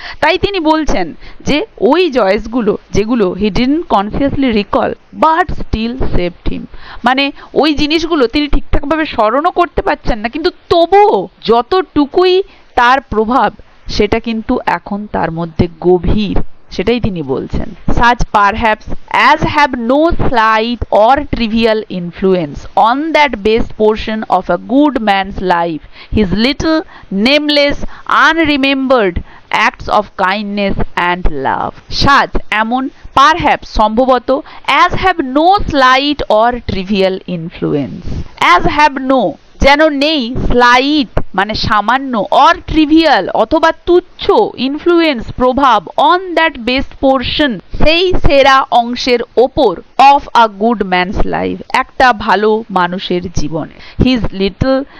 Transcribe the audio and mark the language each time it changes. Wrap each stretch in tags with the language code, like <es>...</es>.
<bn>তাই তিনি বলছেন যে ওই জয়েসগুলো যেগুলো</bn> <en>he didn't consciously recall but still saved him,</en> <bn>মানে ওই জিনিসগুলো তিনি ঠিকঠাকভাবে স্মরণও করতে পারছেন না, কিন্তু তবুও যতটুকুই তার প্রভাব সেটা কিন্তু এখন তার মধ্যে গভীর, সেটাই তিনি বলছেন।</bn> <en>such perhaps as have no slight or trivial influence on that base portion of a good man's life, his little nameless unremembered acts of kindness and love. such</en> <bn>এমন,</bn> <en>perhaps</en> <bn>সম্ভবত,</bn> <en>as have no slight or trivial influence, as have no</en> <bn>যেন নেই,</bn> <en>slight</en> <bn>মানে সামান্য,</bn> <en>or trivial</en> <bn>অথবা তুচ্ছ,</bn> <en>influence</en> <bn>প্রভাব,</bn> <en>on that best portion</en> <bn>সেই সেরা অংশের ওপর,</bn> <en>of a good man's life</en> <bn>একটা ভালো মানুষের জীবনে,</bn> <en>his little</en>